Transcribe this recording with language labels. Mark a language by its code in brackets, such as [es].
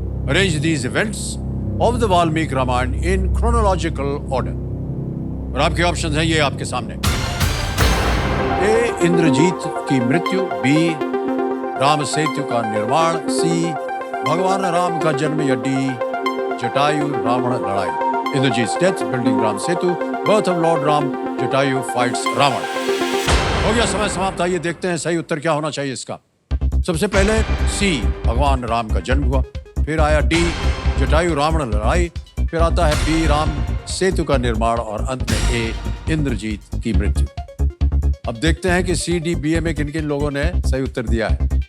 [en] Arrange these events of the Valmiki Ramayana in chronological order. [hi] और आपके options हैं ये आपके सामने। ए, इंद्रजीत की मृत्यु। बी, राम सेतु का निर्माण। सी, भगवान राम का जन्म। या डी, जटायु रावण लड़ाई। [en] Indrajit's death, building Ram Setu, birth of Lord Ram, Jatayu fights Ravan. [hi] हो गया समय समाप्त। आइए देखते हैं सही उत्तर क्या होना चाहिए इसका। सबसे पहले सी, भगवान राम का जन्म हुआ। फिर आया डी, जटायु रावण लड़ाई। फिर आता है बी, राम सेतु का निर्माण। और अंत में ए, इंद्रजीत की मृत्यु। अब देखते हैं कि सी डी बी ए में किन किन लोगों ने सही उत्तर दिया है।